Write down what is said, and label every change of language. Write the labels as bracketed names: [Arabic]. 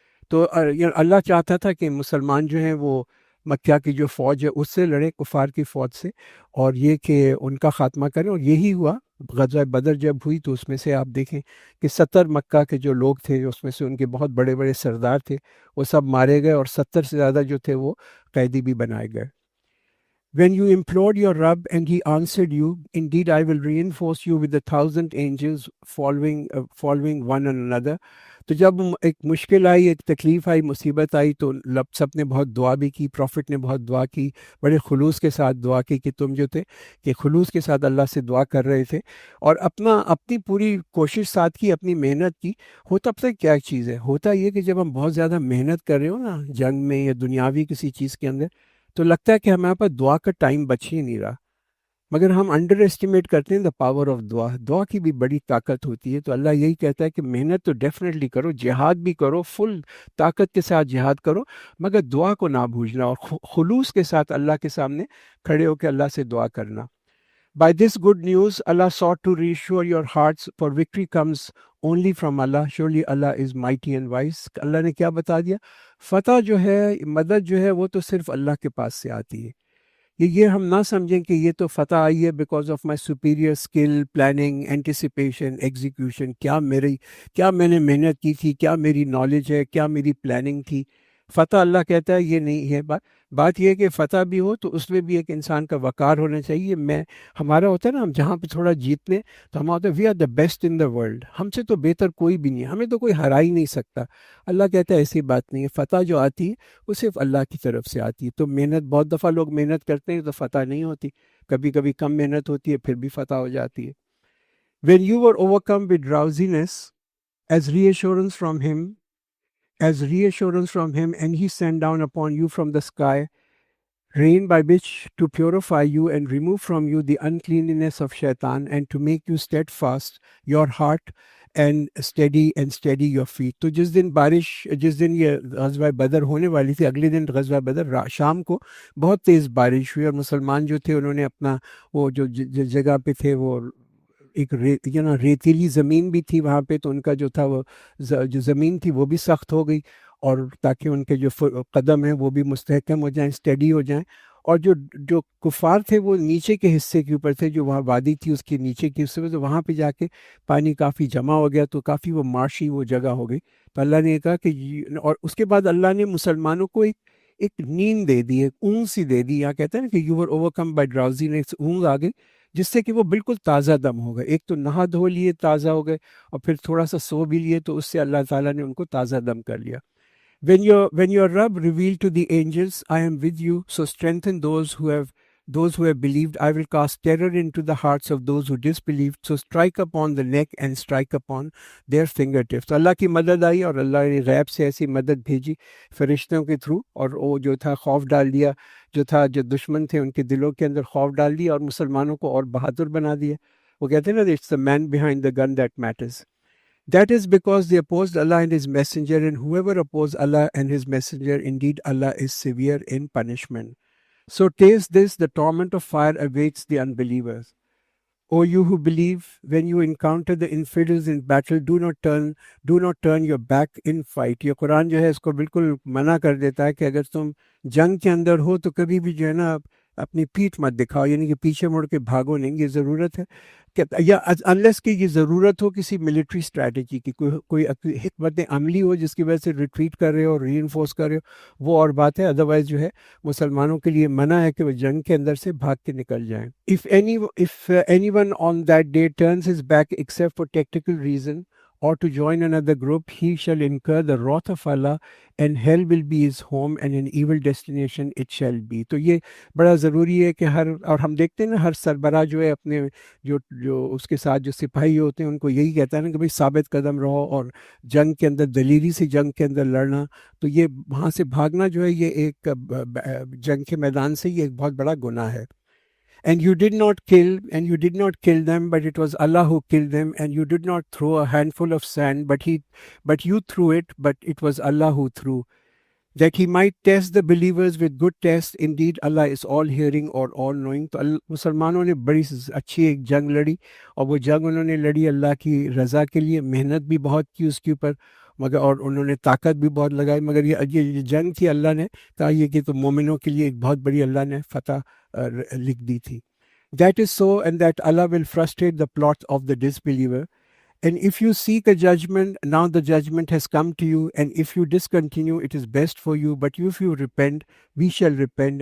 [Urdu] تو اللہ چاہتا تھا کہ مسلمان جو ہیں وہ مکہ کی جو فوج ہے اس سے لڑے، کفار کی فوج سے، اور یہ کہ ان کا خاتمہ کریں. اور یہی ہوا. غزوہ بدر جب ہوئی تو اس میں سے آپ دیکھیں کہ 70 مکہ کے جو لوگ تھے، اس میں سے ان کے بہت بڑے بڑے سردار تھے، وہ سب مارے گئے، اور 70 سے زیادہ جو تھے وہ قیدی بھی بنائے گئے. [English] When you implored your Rabb and he answered you, indeed I will reinforce you with 1,000 angels following one another. [Urdu] تو جب ایک مشکل آئی، ایک تکلیف آئی، مصیبت آئی، تو سب نے بہت دعا بھی کی، پروفٹ نے بہت دعا کی، بڑے خلوص کے ساتھ دعا کی کہ تم جو تھے کہ خلوص کے ساتھ اللہ سے دعا کر رہے تھے اور اپنی پوری کوشش ساتھ کی، اپنی محنت کی. ہوتا پتہ کیا چیز ہے، ہوتا یہ کہ جب ہم بہت زیادہ محنت کر رہے ہو نا جنگ میں یا دنیاوی کسی چیز کے اندر، تو لگتا ہے کہ ہمارے پاس دعا کا ٹائم بچ ہی نہیں رہا. مگر ہم انڈر اسٹیمیٹ کرتے ہیں [English] The power of دعا. [Urdu] دعا کی بھی بڑی طاقت ہوتی ہے. تو اللہ یہی کہتا ہے کہ محنت تو ڈیفینیٹلی کرو، جہاد بھی کرو، فل طاقت کے ساتھ جہاد کرو، مگر دعا کو نہ بھوجنا اور خلوص کے ساتھ اللہ کے سامنے کھڑے ہو کے اللہ سے دعا کرنا. [English] By this good news, Allah sought to reassure your hearts, for victory comes only from Allah. Surely Allah is mighty and wise. [Urdu] اللہ نے کیا بتا دیا؟ فتح جو ہے، مدد جو ہے، وہ تو صرف اللہ کے پاس سے آتی ہے. یہ ہم نہ سمجھیں کہ یہ تو فتح آئی ہے [English] Because of my superior skill, planning, anticipation, execution. [Urdu] کیا میں نے محنت کی تھی، کیا میری نالج ہے، کیا میری پلاننگ تھی. فتح اللہ کہتا ہے یہ نہیں ہے. بات یہ ہے کہ فتح بھی ہو تو اس میں بھی ایک انسان کا وقار ہونا چاہیے. ہمارا ہوتا ہے نا، ہم جہاں پہ تھوڑا جیت لیں تو ہم ہوتا ہے [English] we are the best in the world, [Urdu] ہم سے تو بہتر کوئی بھی نہیں ہے، ہمیں تو کوئی ہرا ہی نہیں سکتا. اللہ کہتا ہے ایسی بات نہیں ہے. فتح جو آتی ہے وہ صرف اللہ کی طرف سے آتی ہے. تو محنت، بہت دفعہ لوگ محنت کرتے ہیں تو فتح نہیں ہوتی، کبھی کبھی کم محنت ہوتی ہے پھر بھی فتح ہو جاتی ہے. [English] When you were overcome with drowsiness, as reassurance from him, and he sent down upon you from the sky rain by which to purify you and remove from you the uncleanness of shaitan, and to make you steadfast your heart and steady your feet. [Urdu] تو جس دن یہ غزوہ بدر ہونے والی تھی، اگلے دن غزوہ بدر شام کو بہت تیز بارش ہوئی، اور مسلمان جو تھے انہوں نے اپنا وہ جو جگہ پہ تھے، وہ ایک ریتیلی زمین بھی تھی وہاں پہ، تو ان کا جو تھا وہ جو زمین تھی وہ بھی سخت ہو گئی، اور تاکہ ان کے جو قدم ہیں وہ بھی مستحکم ہو جائیں، اسٹیڈی ہو جائیں. اور جو کفار تھے وہ نیچے کے حصے کے اوپر تھے، جو وہاں وادی تھی اس کے نیچے کے حصے میں، تو وہاں پہ جا کے پانی کافی جمع ہو گیا، تو کافی وہ مارشی وہ جگہ ہو گئی. تو اللہ نے کہا کہ اور اس کے بعد اللہ نے مسلمانوں کو ایک نیند دے دی، ایک اونگ سی دے دی. یہاں کہتے ہیں نا کہ [English] you were overcome by drowsiness, [Urdu] اونگ آ گئی جس سے کہ وہ بالکل تازہ دم ہو گئے. ایک تو نہا دھو لیے، تازہ ہو گئے، اور پھر تھوڑا سا سو بھی لیے، تو اس سے اللہ تعالیٰ نے ان کو تازہ دم کر لیا. [English] When your Rabb revealed to the angels, I am with you, so strengthen those who have believed. I will cast terror into the hearts of those who disbelieved, so strike upon the neck and strike upon their fingertips. [Urdu] تو اللہ کی مدد آئی، اور اللہ نے غیب سے ایسی مدد بھیجی فرشتوں کے تھرو، اور وہ جو تھا خوف ڈال دیا، جو دشمن تھے ان کے دلوں کے اندر خوف ڈال دیا، اور مسلمانوں کو اور بہادر بنا دیا. وہ کہتے ہیں نا، [English] It's the man behind the gun that matters. That is because they opposed Allah and His Messenger, and whoever opposes Allah and His Messenger, indeed Allah is severe in punishment. So taste this, the torment of fire awaits the unbelievers. O you who believe, when you encounter the infidels in battle, do not turn your back in fight. [Urdu] یہ قرآن جو ہے اس کو بالکل منع کر دیتا ہے کہ اگر تم جنگ کے اندر ہو تو کبھی بھی جو ہے نا اپنی پیٹھ مت دکھاؤ، یعنی کہ پیچھے مڑ کے بھاگو نہیں. یہ ضرورت ہے کہ یا انلیس کہ یہ ضرورت ہو کسی ملٹری اسٹریٹجی کی، کوئی حکمت عملی ہو جس کی وجہ سے ریٹریٹ کر رہے ہو، ری انفورس کر رہے ہو، وہ اور بات ہے. ادروائز جو ہے مسلمانوں کے لیے منع ہے کہ وہ جنگ کے اندر سے بھاگ کے نکل جائیں. [English] If anyone on that day turns his back except for tactical reason or to join another group, he shall incur the wrath of Allah, and hell will be his home, and an evil destination it shall be. [Urdu] تو یہ بڑا ضروری ہے کہ اور ہم دیکھتے ہیں نا ہر سربراہ جو ہے اپنے جو اس کے ساتھ جو سپاہی ہوتے ہیں ان کو یہی کہتا ہے نا کہ بھائی ثابت قدم رہو، اور جنگ کے اندر دلیری سے جنگ کے اندر لڑنا. تو یہ وہاں سے بھاگنا جو ہے یہ ایک جنگ کے میدان سے یہ ایک بہت بڑا گناہ ہے. [English] And you did not kill them, but it was Allah who killed them. And you did not throw a handful of sand, but you threw it, but it was Allah who threw, that He might test the believers with good test. Indeed, Allah is all hearing or all knowing. [Urdu] تو مسلمانوں نے بڑی اچھی ایک جنگ لڑی، اور وہ جنگ انہوں نے لڑی اللہ کی رضا کے لیے، محنت بھی بہت کی اس کے اوپر، مگر اور انہوں نے طاقت بھی بہت لگائی. مگر یہ جنگ تھی، اللہ نے کہا یہ کہ تو مومنوں کے لیے ایک بہت بڑی اللہ نے فتح لکھ دی تھی. [English] That is so, and that Allah will frustrate the plots of the disbeliever, And if you seek a judgment, now the judgment has come to you. And if you discontinue, it is best for you. But if you repent, we shall repent.